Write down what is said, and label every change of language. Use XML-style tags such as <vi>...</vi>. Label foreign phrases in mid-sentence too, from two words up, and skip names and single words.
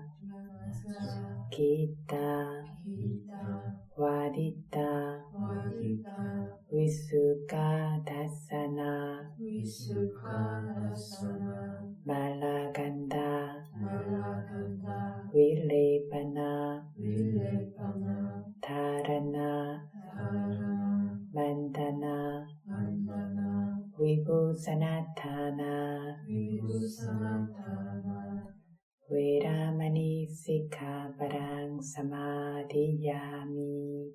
<pi>나차 기타 기타 와디타 와디타 위수카다사나 위수카다사나 말라간다 말라간다 위라 Vilepana Vilepana Dharana Dharana Mandana Mandana Vibhusanatthana Vibhusanatthana Veramani Sikkhaparang Samadhiyami.</pi>